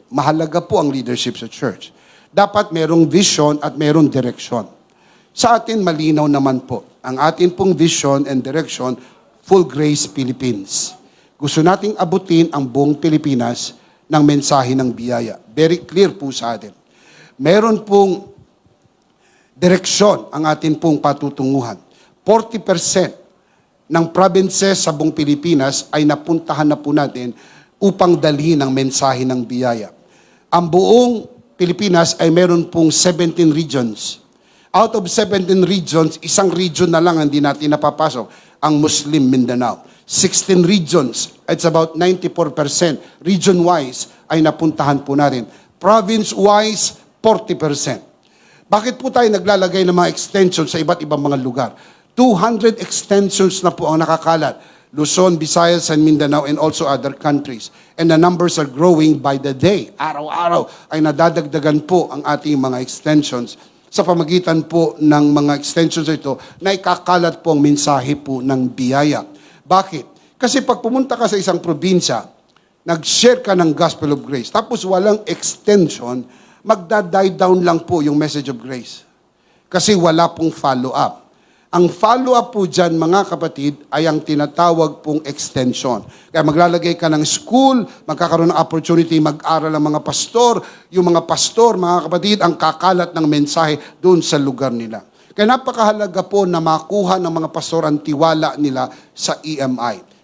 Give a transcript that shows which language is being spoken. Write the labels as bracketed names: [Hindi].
[Filipino] Mahalaga po ang leadership sa church. Dapat merong vision at merong direction. Sa atin, malinaw naman po. Ang atin pong vision and direction, Full Grace Philippines. Gusto nating abutin ang buong Pilipinas ng mensahe ng biyaya. Very clear po sa atin. Meron pong direksyon ang atin pong patutunguhan. 40% ng provinces sa buong Pilipinas ay napuntahan na po natin upang dalhin ang mensahe ng biyaya. Ang buong Pilipinas ay meron pong 17 regions. [English] Out of 17 regions, [Filipino] isang region na lang hindi natin napapasok, ang Muslim Mindanao. [English] 16 regions, it's about 94%. [Filipino] Region-wise ay napuntahan po natin. Province-wise, 40%. Bakit po tayo naglalagay ng mga extensions sa iba't ibang mga lugar? 200 extensions na po ang nakakalat. [English] Luzon, Visayas, and Mindanao, and also other countries. And the numbers are growing by the day. [Filipino] Araw-araw ay nadadagdagan po ang ating mga extensions sa pamagitan po ng mga extensions ito na ikakalat po ang mensahe po ng biyaya. Bakit? Kasi pag pumunta ka sa isang probinsya, nag-share ka ng Gospel of Grace, tapos walang extension, magda-die down lang po yung message of grace. Kasi wala pong follow-up. Ang follow-up po dyan, mga kapatid, ay ang tinatawag pong extension. Kaya maglalagay ka ng school, magkakaroon ng opportunity mag-aral ang mga pastor. Yung mga pastor, mga kapatid, ang kakalat ng mensahe doon sa lugar nila. Kaya napakahalaga po na makuha ng mga pastor ang tiwala nila sa EMI.